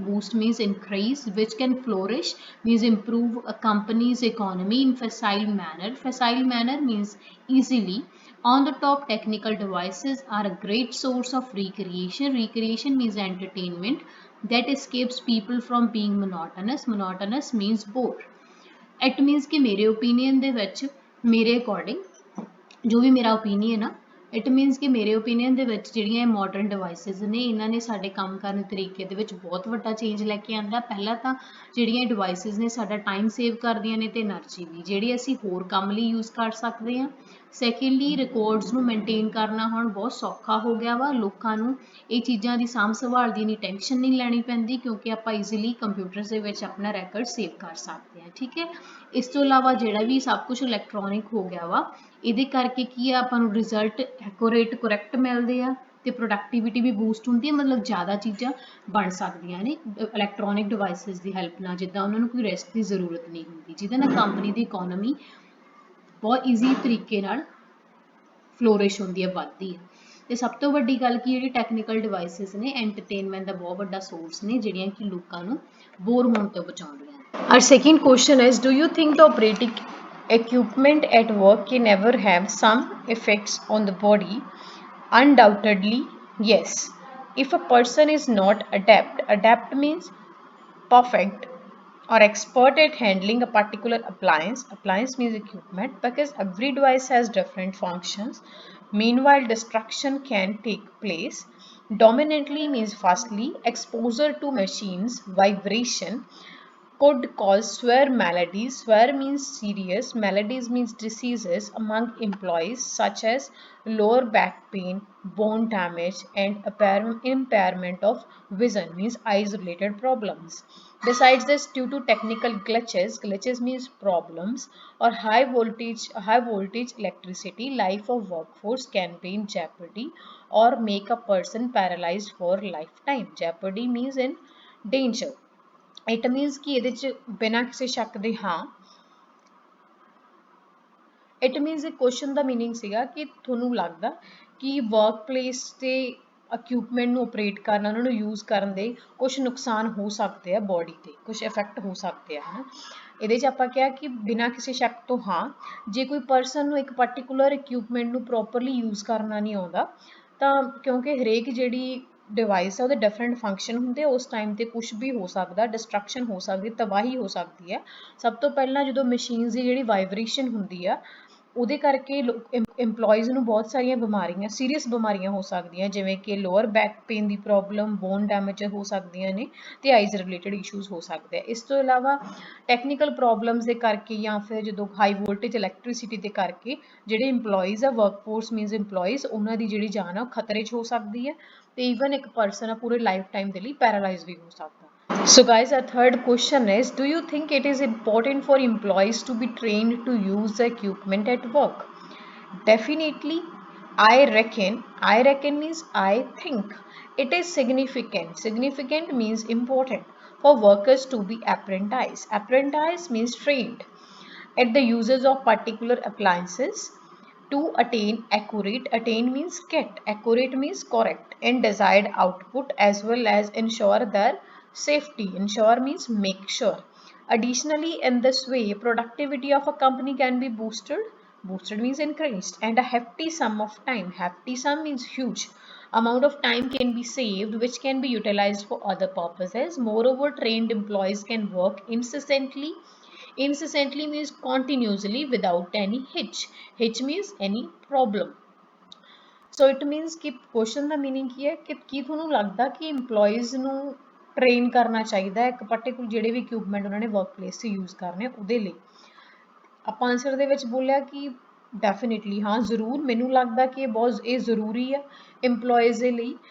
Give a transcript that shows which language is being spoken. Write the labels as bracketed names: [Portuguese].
[English] Boost means increase, which can flourish means improve a company's economy in facile manner. Facile manner means easily. On the top, technical devices are a great source of recreation. Recreation means entertainment that escapes people from being monotonous. Monotonous means bored. It means [Punjabi] कि मेरे opinion ਦੇ ਵਿੱਚ ਮੇਰੇ according ਜੋ ਵੀ ਮੇਰਾ opinion ਆ, it means ਕਿ ਮੇਰੇ ਓਪੀਨੀਅਨ ਦੇ ਵਿੱਚ ਜਿਹੜੀਆਂ ਇਹ ਮਾਡਰਨ ਡਿਵਾਈਸਿਸ ਨੇ, ਇਹਨਾਂ ਨੇ ਸਾਡੇ ਕੰਮ ਕਰਨ ਦੇ ਤਰੀਕੇ ਦੇ ਵਿੱਚ ਬਹੁਤ ਵੱਡਾ ਚੇਂਜ ਲੈ ਕੇ ਆਂਦਾ। ਪਹਿਲਾਂ ਤਾਂ ਜਿਹੜੀਆਂ ਇਹ ਡਿਵਾਈਸਿਸ ਨੇ ਸਾਡਾ ਟਾਈਮ ਸੇਵ ਕਰਦੀਆਂ ਨੇ ਤੇ એનર્ਜੀ ਵੀ, ਜਿਹੜੀ ਅਸੀਂ ਹੋਰ ਕੰਮ ਲਈ ਯੂਜ਼ ਕਰ ਸਕਦੇ ਹਾਂ। ਸੈਕਿੰਡਲੀ, ਰਿਕਾਰਡਸ ਨੂੰ ਮੇਨਟੇਨ ਕਰਨਾ ਹੁਣ ਬਹੁਤ ਸੌਖਾ ਹੋ ਗਿਆ ਵਾ। ਲੋਕਾਂ ਨੂੰ ਇਹ ਚੀਜ਼ਾਂ ਦੀ ਸਾਂਭ ਸੰਭਾਲ ਦੀ ਇੰਨੀ ਟੈਨਸ਼ਨ ਨਹੀਂ ਲੈਣੀ ਪੈਂਦੀ, ਕਿਉਂਕਿ ਆਪਾਂ ਈਜ਼ੀਲੀ ਕੰਪਿਊਟਰਸ ਦੇ ਵਿੱਚ ਆਪਣਾ ਰੈਕਰਡ ਸੇਵ ਕਰ ਸਕਦੇ ਹਾਂ। ਠੀਕ ਹੈ, ਇਸ ਤੋਂ ਇਲਾਵਾ ਜਿਹੜਾ ਵੀ ਸਭ ਕੁਝ ਇਲੈਕਟ੍ਰੋਨਿਕ ਹੋ ਗਿਆ ਵਾ, ਇਹਦੇ ਕਰਕੇ ਕੀ ਆ, ਆਪਾਂ ਨੂੰ ਰਿਜ਼ਲਟ ਐਕੂਰੇਟ ਕਰੈਕਟ ਮਿਲਦੇ ਆ ਤੇ ਪ੍ਰੋਡਕਟਿਵਿਟੀ ਵੀ ਬੂਸਟ ਹੁੰਦੀ ਹੈ। ਮਤਲਬ ਜ਼ਿਆਦਾ ਚੀਜ਼ਾਂ ਬਣ ਸਕਦੀਆਂ ਨੇ ਇਲੈਕਟ੍ਰੋਨਿਕ ਡਿਵਾਈਸਿਸ ਦੀ ਹੈਲਪ ਨਾਲ, ਜਿੱਦਾਂ ਉਹਨਾਂ ਨੂੰ ਕੋਈ ਰੈਸਟ ਦੀ ਜ਼ਰੂਰਤ ਨਹੀਂ ਹੁੰਦੀ, ਜਿਹਦੇ ਨਾਲ ਕੰਪਨੀ ਦੀ ਇਕੋਨਮੀ ਬਹੁਤ ਈਜ਼ੀ ਤਰੀਕੇ ਨਾਲ ਫਲੋਰਿਸ਼ ਹੁੰਦੀ ਹੈ, ਵੱਧਦੀ ਹੈ। ਤੇ ਸਭ ਤੋਂ ਵੱਡੀ ਗੱਲ ਕੀ, ਜਿਹੜੀ ਟੈਕਨੀਕਲ ਡਿਵਾਈਸਿਸ ਨੇ ਐਂਟਰਟੇਨਮੈਂਟ ਦਾ ਬਹੁਤ ਵੱਡਾ ਸੋਰਸ ਨੇ, ਜਿਹੜੀਆਂ ਕਿ ਲੋਕਾਂ ਨੂੰ ਬੋਰ ਹੋਣ ਤੋਂ ਬਚਾਉਂਦੀਆਂ ਨੇ। [English] Our second question is, do you think the operating equipment at work can ever have some effects on the body? Undoubtedly, yes. If a person is not adept means perfect or expert at handling a particular appliance means equipment, because every device has different functions. Meanwhile, destruction can take place. Dominantly means firstly, exposure to machines, vibration could cause severe maladies. Severe means serious, maladies means diseases among employees such as lower back pain, bone damage, and impairment of vision means eyes related problems. Besides this, due to technical glitches means problems, or high voltage electricity, life of workforce can be in jeopardy or make a person paralyzed for lifetime. Jeopardy means in danger. It means [Punjabi] ਕਿ ਇਹਦੇ 'ਚ ਬਿਨਾਂ ਕਿਸੇ ਸ਼ੱਕ ਦੇ ਹਾਂ, it means ਇਹ question ਦਾ meaning ਸੀਗਾ ਕਿ ਤੁਹਾਨੂੰ ਲੱਗਦਾ ਕਿ ਵਰਕ ਪਲੇਸ 'ਤੇ ਇਕਵਿਪਮੈਂਟ ਨੂੰ ਆਪਰੇਟ ਕਰਨਾ, ਉਹਨਾਂ ਨੂੰ ਯੂਜ਼ ਕਰਨ ਦੇ ਕੁਛ ਨੁਕਸਾਨ ਹੋ ਸਕਦੇ ਆ, ਬੋਡੀ 'ਤੇ ਕੁਛ ਇਫੈਕਟ ਹੋ ਸਕਦੇ ਆ, ਹੈ ਨਾ। ਇਹਦੇ 'ਚ ਆਪਾਂ ਕਿਹਾ ਕਿ ਬਿਨਾਂ ਕਿਸੇ ਸ਼ੱਕ ਤੋਂ ਹਾਂ, ਜੇ ਕੋਈ ਪਰਸਨ ਨੂੰ ਇੱਕ ਪਰਟੀਕੂਲਰ ਇਕਵਿਪਮੈਂਟ ਨੂੰ ਪ੍ਰੋਪਰਲੀ ਯੂਜ਼ ਕਰਨਾ ਨਹੀਂ ਆਉਂਦਾ, ਤਾਂ ਕਿਉਂਕਿ ਹਰੇਕ ਜਿਹੜੀ ਡਿਵਾਈਸ ਆ ਉਹਦੇ ਡਿਫਰੈਂਟ ਫੰਕਸ਼ਨ ਹੁੰਦੇ, ਉਸ ਟਾਈਮ 'ਤੇ ਕੁਛ ਵੀ ਹੋ ਸਕਦਾ, ਡਿਸਟਰਕਸ਼ਨ ਹੋ ਸਕਦੀ, ਤਬਾਹੀ ਹੋ ਸਕਦੀ ਹੈ। ਸਭ ਤੋਂ ਪਹਿਲਾਂ ਜਦੋਂ ਮਸ਼ੀਨਸ ਦੀ ਜਿਹੜੀ ਵਾਈਬ੍ਰੇਸ਼ਨ ਹੁੰਦੀ ਆ, ਉਹਦੇ ਕਰਕੇ ਇੰਪਲੋਈਜ਼ ਨੂੰ ਬਹੁਤ ਸਾਰੀਆਂ ਬਿਮਾਰੀਆਂ, ਸੀਰੀਅਸ ਬਿਮਾਰੀਆਂ ਹੋ ਸਕਦੀਆਂ, ਜਿਵੇਂ ਕਿ ਲੋਅਰ ਬੈਕ ਪੇਨ ਦੀ ਪ੍ਰੋਬਲਮ, ਬੋਨ ਡੈਮੇਜ ਹੋ ਸਕਦੀਆਂ ਨੇ, ਤੇ ਆਈਜ਼ ਰਿਲੇਟਡ ਇਸ਼ੂਜ਼ ਹੋ ਸਕਦੇ ਆ। ਇਸ ਤੋਂ ਇਲਾਵਾ ਟੈਕਨੀਕਲ ਪ੍ਰੋਬਲਮਸ ਦੇ ਕਰਕੇ, ਜਾਂ ਫਿਰ ਜਦੋਂ ਹਾਈ ਵੋਲਟੇਜ ਇਲੈਕਟ੍ਰੀਸਿਟੀ ਦੇ ਕਰਕੇ ਜਿਹੜੇ ਇੰਪਲੋਈਜ਼ ਆ, ਵਰਕਫੋਰਸ ਮੀਨਸ ਇੰਪਲੋਈਜ਼, ਉਹਨਾਂ ਦੀ ਜਿਹੜੀ ਜਾਨ ਆ ਉਹ ਖਤਰੇ 'ਚ ਹੋ ਸਕਦੀ ਹੈ, ਤੇ ਈਵਨ ਇੱਕ ਪਰਸਨ ਆ ਪੂਰੇ ਲਾਈਫ ਟਾਈਮ ਦੇ ਲਈ ਪੈਰਾਲਾਈਜ਼ ਵੀ ਹੋ ਸਕਦਾ। [English] So guys, our third question is, do you think it is important for employees to be trained to use the equipment at work? Definitely, I reckon means I think it is significant. Significant means important for workers to be apprenticed. Apprentice means trained at the uses of particular appliances to attain means get, accurate means correct, and desired output, as well as ensure their safety. Ensure means make sure. Additionally, in this way, productivity of a company can be boosted means increased, and a hefty sum of time, hefty sum means huge amount of time, can be saved, which can be utilized for other purposes. Moreover, trained employees can work incessantly means continuously without any hitch means any problem. So it means [Punjabi] कि question ਦਾ meaning ਕੀ ਹੈ ਕਿ ਤੁਹਾਨੂੰ ਲੱਗਦਾ ਕਿ EMPLOYEES ਨੂੰ train ਕਰਨਾ ਚਾਹੀਦਾ ਹੈ ਇੱਕ ਪਾਰਟਿਕੂਲਰ ਜਿਹੜੇ ਵੀ ਇਕਵਿਪਮੈਂਟ ਉਹਨਾਂ ਨੇ ਵਰਕਪਲੇਸ 'ਚ ਯੂਜ਼ ਕਰਨੇ ਉਹਦੇ ਲਈ। ਆਪਾਂ ਆਨਸਰ ਦੇ ਵਿੱਚ ਬੋਲਿਆ ਕਿ ਡੈਫੀਨੇਟਲੀ ਹਾਂ ਜ਼ਰੂਰ, ਮੈਨੂੰ ਲੱਗਦਾ ਕਿ ਇਹ ਜ਼ਰੂਰੀ ਆ EMPLOYEES ਦੇ ਲਈ।